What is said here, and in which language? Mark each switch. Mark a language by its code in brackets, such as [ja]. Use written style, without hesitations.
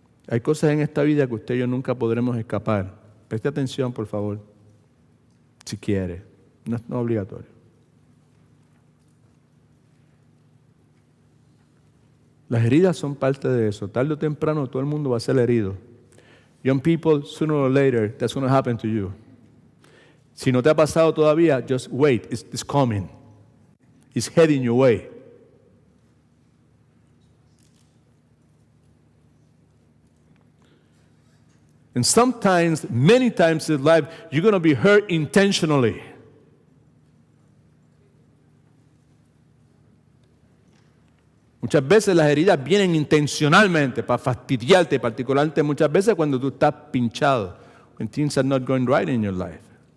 [es] Hay cosas en esta vida que usted y yo nunca podremos escapar. Preste atención, por favor, si quiere. No es obligatorio. Las heridas son parte de eso. Tarde o temprano todo el mundo va a ser herido. [en] Young people, sooner or later, that's going to happen to you. [es] Si no te ha pasado todavía, [en] just wait. It's coming. It's heading your way. And sometimes, many times in life, you're going to be hurt intentionally. [es] Muchas veces las heridas vienen intencionalmente para fastidiarte, particularmente muchas veces cuando tú estás pinchado, [en] when things are not going right in your life.